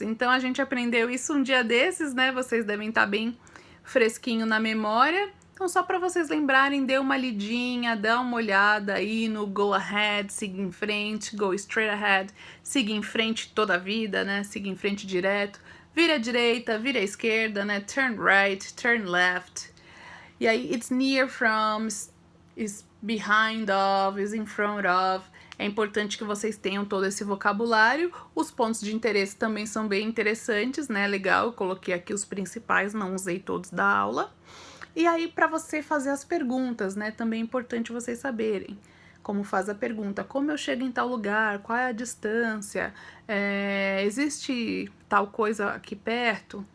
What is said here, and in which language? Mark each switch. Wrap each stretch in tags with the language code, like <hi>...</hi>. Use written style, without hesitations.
<pt>Então, a gente aprendeu isso um dia desses, né? Vocês devem estar bem fresquinho na memória. Então, só para vocês lembrarem, dê uma lidinha, dá uma olhada aí no</pt> <en>go ahead,</en> <pt>siga em frente,</pt> <en>go straight ahead,</en> <pt>siga em frente toda a vida, né? Siga em frente direto, vira à direita, vira à esquerda, né?</pt> <en>Turn right, turn left.</en> <pt>E aí,</pt> <en>it's near from, is behind of, is in front of.</en> <pt>É importante que vocês tenham todo esse vocabulário. Os pontos de interesse também são bem interessantes, né? Legal, eu coloquei aqui os principais, não usei todos da aula. E aí, para você fazer as perguntas, né? Também é importante vocês saberem como faz a pergunta. Como eu chego em tal lugar? Qual é a distância? Existe tal coisa aqui perto?</pt>